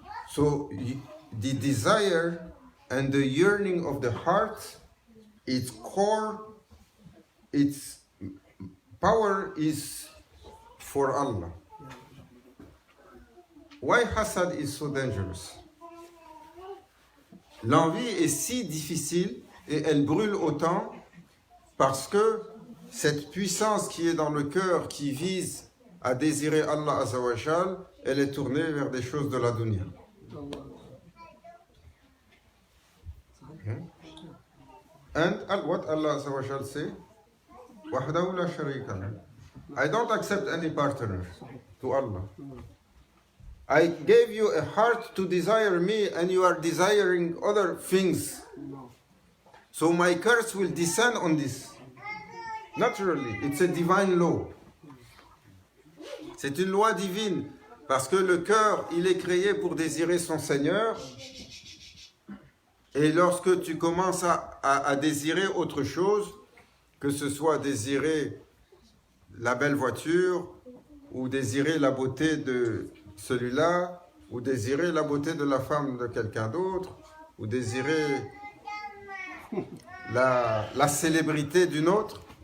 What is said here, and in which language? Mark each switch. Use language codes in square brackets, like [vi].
[en] So the desire and the yearning of the heart, its core, its power is for Allah. Why hasad is so dangerous? [fr] L'envie est si difficile et elle brûle autant Parce que cette puissance qui est dans le cœur, qui vise à désirer Allah Azza wa Jal, elle est tournée vers des choses de la dunya. [en] And what Allah Azza wa Jal say? [ar] وَحْدَهُ لَا شَرِيكَ لَهُ. [en] I don't accept any partner to Allah. I gave you a heart to desire me and you are desiring other things. So my curse will descend on this. Naturally, it's a divine law. [fr] C'est une loi divine parce que le cœur, il est créé pour désirer son Seigneur. Et lorsque tu commences à désirer autre chose, que ce soit désirer la belle voiture ou désirer la beauté de celui-là, ou désirer la beauté de la femme de quelqu'un d'autre, ou désirer la célébrité d'une autre.